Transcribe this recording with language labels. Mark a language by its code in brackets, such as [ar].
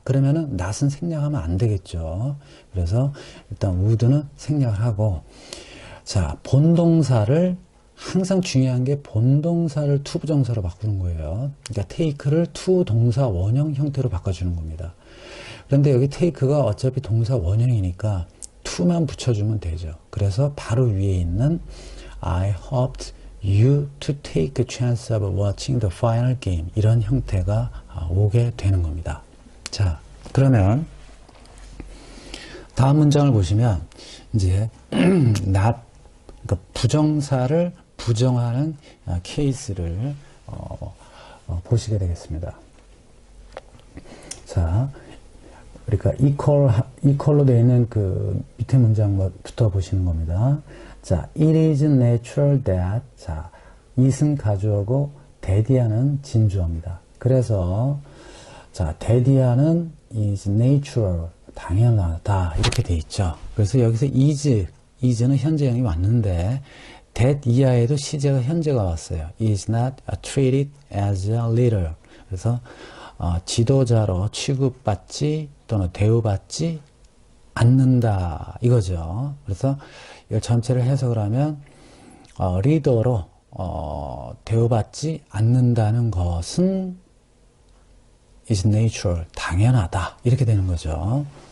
[ko] 그러면은 not은 생략하면 안 되겠죠. 그래서 일단 would는 생략을 하고 자 본동사를 항상 중요한 게 본동사를 to 부정사로 바꾸는 거예요. 그러니까 take를 to 동사 원형 형태로 바꿔주는 겁니다. 그런데 여기 take가 어차피 동사 원형이니까 to만 붙여주면 되죠. 그래서 바로 위에 있는 [en] I hoped you to take a chance of watching the final game [ko] 이런 형태가 오게 되는 겁니다. 자, 그러면 다음 문장을 보시면 이제 not 그러니까 부정사를 부정하는 케이스를 보시게 되겠습니다. 자, 그러니까 equal로 되어 있는 그 밑에 문장부터 보시는 겁니다. 자, it is natural that 자, it은 가주어고 that이야는 진주어입니다. 그래서 자, that이야는 is natural 당연하다 이렇게 돼 있죠. 그래서 여기서 is는 현재형이 왔는데 that 이하에도 시제가 현재가 왔어요. [en] is not treated as a leader. [ko] 그래서 지도자로 취급받지 또는 대우받지 않는다 이거죠. 그래서 이걸 전체를 해석을 하면 리더로 대우받지 않는다는 것은 is natural 당연하다 이렇게 되는 거죠.